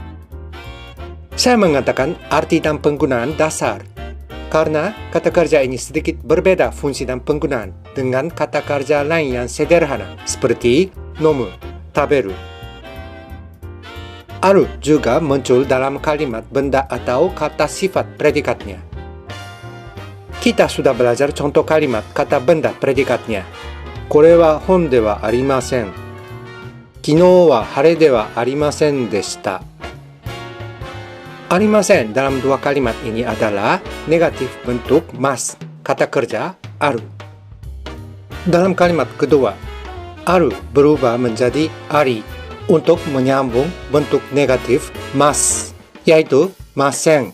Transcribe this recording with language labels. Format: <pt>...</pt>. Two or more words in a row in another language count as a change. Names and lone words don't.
<id>Saya mengatakan arti dan penggunaan dasar karena kata kerja ini sedikit berbeda fungsi dan penggunaan dengan kata kerja lain yang sederhana seperti nomu, taberu. Aru juga muncul dalam kalimat benda atau kata sifat predikatnya. Kita sudah belajar contoh kalimat kata benda predikatnya.</id> <ja>これは本ではありません。昨日は晴れではありませんでした。</ja> <id>Arimasen dalam dua kalimat ini adalah negatif bentuk mas, kata kerja aru. Dalam kalimat kedua, aru berubah menjadi ari untuk menyambung bentuk negatif mas, yaitu masen.</id>